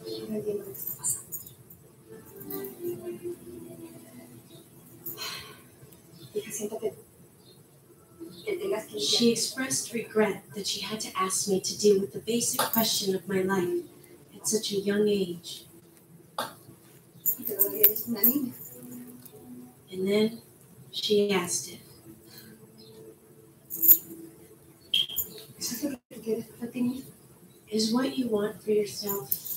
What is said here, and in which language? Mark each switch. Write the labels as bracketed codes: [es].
[es] No entiendo lo que está pasando. Hija, siento que tengas que [en] She expressed regret that she had to ask me to deal with the basic question of my life at such a young age. [es] y todavía eres una niña. [en] And then she asked it. [es] ¿Eso es lo que tú quieres para ti misma? [en] Is what you want for yourself